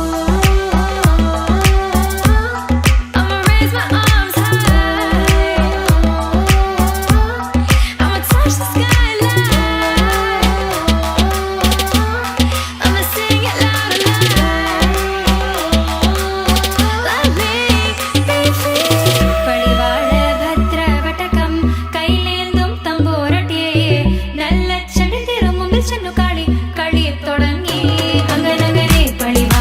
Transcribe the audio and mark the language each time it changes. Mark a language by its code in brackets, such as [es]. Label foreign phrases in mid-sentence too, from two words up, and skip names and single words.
[en] I'ma raise my arms high, I'ma touch the skyline, I'ma sing it loud and loud. Let me be free. [ml] പടിവാള ഭദ്ര വട്ടകം കൈലേന്തും തമ്പൂരട്ടി നല്ല ചെടി തിരുമുമ്പിൽ ചെന്നു കളി കളി തുടങ്ങി അങ്ങനെ